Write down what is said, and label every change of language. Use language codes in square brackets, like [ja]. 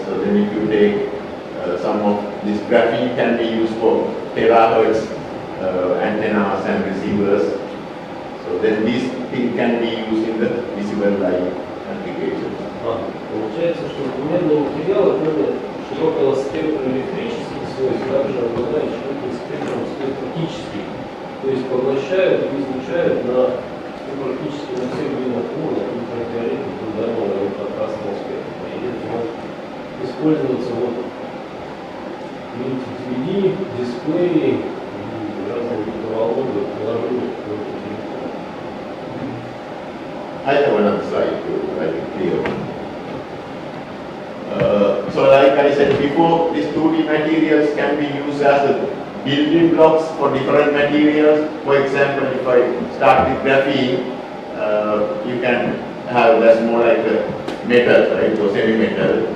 [en] So then if you take some of this graphene can be used for terahertz antennas and receivers. So then these things can be used in the visible light applications. [ru] Получается, что двумерные материалы, кроме широкого спектра электрических свойств, также обладают широким спектром свойств оптических, то есть поглощают и излучают практически на всех длинах волн, ультрафиолетового, ударного и инфракрасного спектра. И это может использоваться DVD, дисплеи, разные микроволновые приложения к телефону. [en] I have another slide to write it clear. So like I said before, these 2D materials can be used as the building blocks for different materials. For example, if I start with graphene, you can have that's more like a metal, right? So semi-metal.